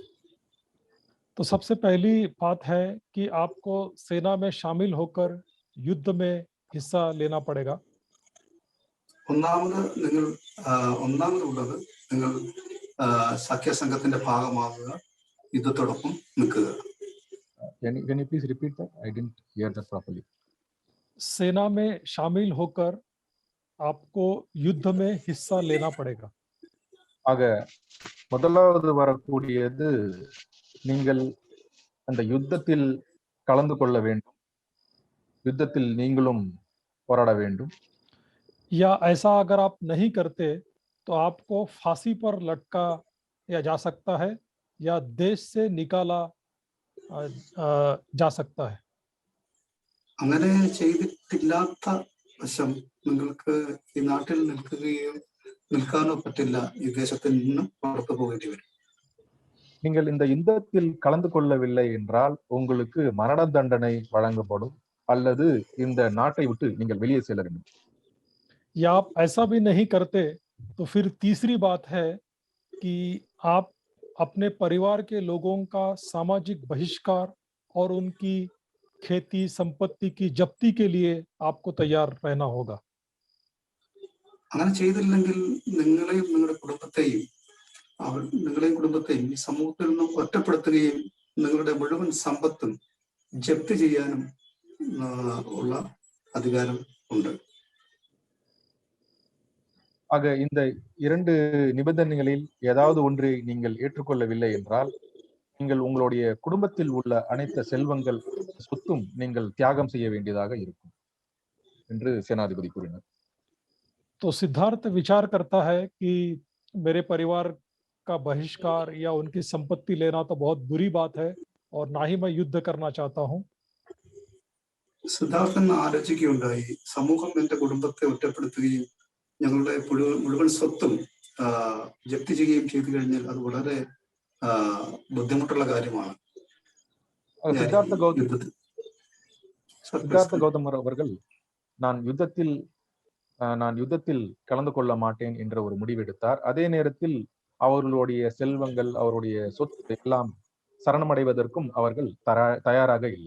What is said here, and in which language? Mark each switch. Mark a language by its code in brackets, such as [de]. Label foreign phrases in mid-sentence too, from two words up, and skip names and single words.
[hi] तो सबसे पहली बात है कि आपको सेना में शामिल होकर युद्ध में हिस्सा लेना पड़ेगा. [ml] ഒന്നാമതുള്ളത് നിങ്ങൾ സഖ്യ സംഘത്തിന്റെ ഭാഗമാകുക, യുദ്ധത്തോടൊപ്പം നിൽക്കുക. [en] Can you please repeat that? I didn't hear that properly. [hi] सेना में शामिल होकर आपको युद्ध में हिस्सा लेना पड़ेगा. [ta] ஆக முதலாவது வரக்கூடியது நீங்கள் அந்த யுத்தத்தில் கலந்து கொள்ள வேண்டும், யுத்தத்தில் நீங்களும் போராட வேண்டும். [hi] या ऐसा अगर आप नहीं करते तो आपको फांसी पर लटका जा सकता है या देश से निकाला जा सकता है. [ml] അങ്ങനെ ചെയ്തിട്ടില്ലാത്ത വശം നിങ്ങൾക്ക് ഈ നാട്ടിൽ നിൽക്കാനോ പറ്റില്ല, ഈ ദേശത്തിൽ നിന്ന് പുറത്തു പോകേണ്ടി വരും. [ta] நீங்கள் இந்த யுத்தத்தில் கலந்து கொள்ளவில்லை என்றால் உங்களுக்கு மரண தண்டனை வழங்கப்படும் அல்லது இந்த நாட்டை விட்டு நீங்கள் வெளியே செல்ல வேண்டும். [hi] या आप ऐसा भी नहीं करते तो फिर तीसरी बात है कि आप अपने परिवार के लोगों का सामाजिक बहिष्कार और उनकी खेती संपत्ति की जब्ती के लिए आपको तैयार रहना होगा. [ml] അങ്ങനെ ചെയ്തില്ലെങ്കിൽ നിങ്ങളെയും നിങ്ങളുടെ കുടുംബത്തെയും ഈ സമൂഹത്തിൽ നിന്നും ഒറ്റപ്പെടുത്തുകയും നിങ്ങളുടെ മുഴുവൻ സമ്പത്തും ജപ്തി ചെയ്യാനും ഉള്ള അധികാരം ഉണ്ട്. [ta] ஆக இந்த 2 நிபந்தனைகளில் ஏதாவது ஒன்றை நீங்கள் ஏற்றுக்கொள்ளவில்லை என்றால் நீங்கள் உங்களுடைய குடும்பத்தில் உள்ள அனைத்து செல்வங்கள், சொத்தும் நீங்கள் தியாகம் செய்ய வேண்டியதாக இருக்கும் என்று சேனாதிபதி கூறினார். [hi] तो सिद्धार्थ विचार करता है कि मेरे परिवार का बहिष्कार या उनकी संपत्ति लेना तो बहुत बुरी बात है और ना ही मैं युद्ध करना चाहता हूं. [ml] സിദ്ധാർത്ഥൻ ആലോചിക്കുകയുണ്ടായി, സമൂഹം എന്റെ കുടുംബത്തെ ഒറ്റപ്പെടുത്തുകയും ഞങ്ങളുടെ മുഴുവൻ സ്വത്തും ജപ്തി ചെയ്യുകയും ചെയ്തു കഴിഞ്ഞാൽ അത് വളരെ ബുദ്ധിമുട്ടുള്ള കാര്യമാണ്. [ta] சித்தார்த்த கௌதமர் அவர்கள் நான் யுத்தத்தில் கலந்து கொள்ள மாட்டேன் என்ற ஒரு முடிவெடுத்தார். அதே நேரத்தில் அவர்களுடைய செல்வங்கள், அவருடைய சொத்து எல்லாம் சரணமடைவதற்கும் அவர்கள் தயாராக இல்லை.